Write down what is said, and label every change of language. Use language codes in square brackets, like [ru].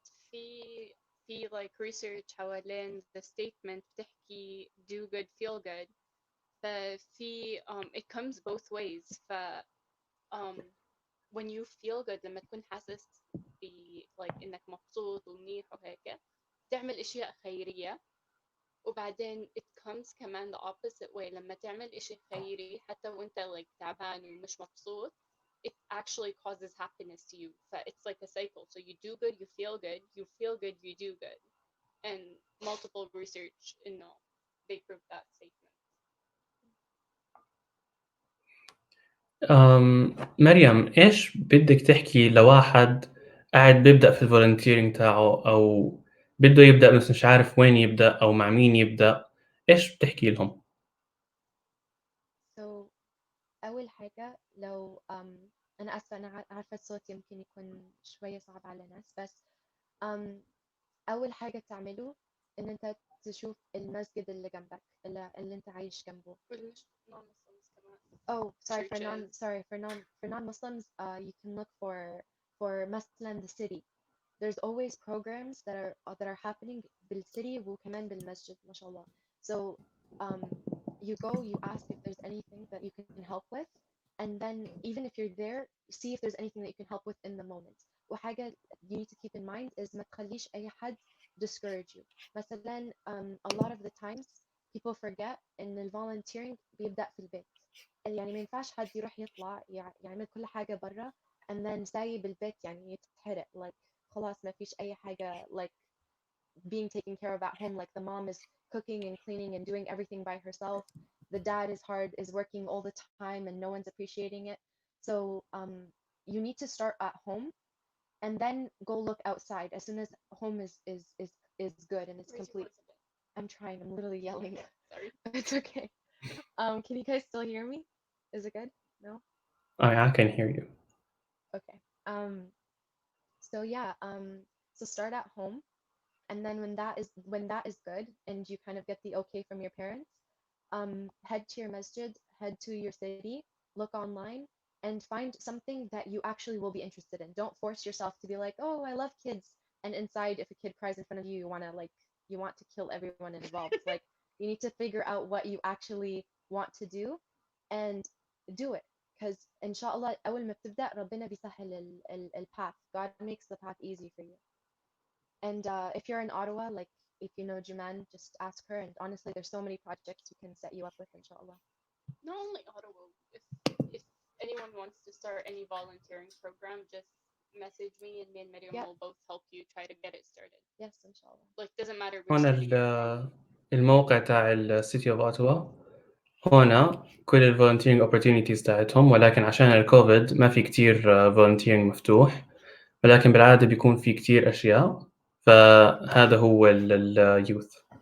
[en] في like research [ar] حوالين [en] the statement [ar] بتحكي [en] do good feel good. ففي it comes both ways. when you feel good [ar] لما تكون حاسس like إنك مبسوط ومنيح وهيك تعمل أشياء خيرية. [en] وبعدين it comes كمان the opposite way [ar] لما تعمل إشي خيري حتى وأنت like تعبان ومش مبسوط [en] it actually causes happiness to you. It's like a cycle. So you do good, you feel good, you feel good, you do good. And multiple research, they prove that statement. [ar] مريم، إيش بدك تحكي لواحد قاعد بيبدأ في الفولنتيرنج تاعه أو بده يبدأ بس مش عارف وين يبدأ أو مع مين يبدأ؟ إيش بتحكي لهم؟ So أول حاجة لو أنا آسفة أنا عارفة الصوت يمكن يكون شوية صعب على ناس، بس أول حاجة تعمله إن أنت تشوف المسجد اللي جنبك اللي أنت عايش جنبه. non-Muslims كمان. [en] Oh, sorry churches. for non-Muslims. You can look for مثلا the city. There's always programs that are happening بالcity [ar] وكمان بالمسجد ما شاء الله. [en] So you go, you ask if there's anything that you can help with, and then even if you're there, see if there's anything that you can help with in the moment. وحاجة you need to keep in mind is [ar] ما تخليش أي حد [en] discourage you. مثلا a lot of the times people forget إن ال volunteering [ar] بيبدأ في البيت. يعني ما ينفعش حد يروح يطلع يعمل كل حاجة برا [en] and then [ar] سايب البيت يعني يتحرق like خلاص ما فيش أي حاجة [en] like being taken care of at home. Like the mom is cooking and cleaning and doing everything by herself. The dad is working all the time and no one's appreciating it. So you need to start at home and then go look outside as soon as home is good and it's complete. I'm trying. I'm literally yelling. Sorry. It's okay. Can you guys still hear me? Is it good? No? I can hear you. Okay. So yeah, so start at home, and then when that is good and you kind of get the okay from your parents, head to your masjid, head to your city, look online, and find something that you actually will be interested in. Don't force yourself to be like, oh, I love kids, and inside, if a kid cries in front of you, you want to kill everyone involved. Like you need to figure out what you actually want to do, and do it. Because [ar] inshallah أول ما بتبدأ ربنا بيسهل ال path. [en] God makes the path easy for you. And if you're in Ottawa, like if you know Juman, just ask her. And honestly, there's so many projects we can set you up with, inshallah. Not only Ottawa, if anyone wants to start any volunteering program, just message me and Mariam Yeah. will both help you try to get it started. Yes, inshallah. Like doesn't matter which [ar] هون [en] city you're from. [ar] الموقع تاع السيتي اوف اوتوا، هون كل الفولنتيرنج opportunities تاعتهم، ولكن عشان الكوفيد ما في كتير فولنتيرنج مفتوح، ولكن بالعادة بيكون في كتير أشياء، فهذا هو اليوث.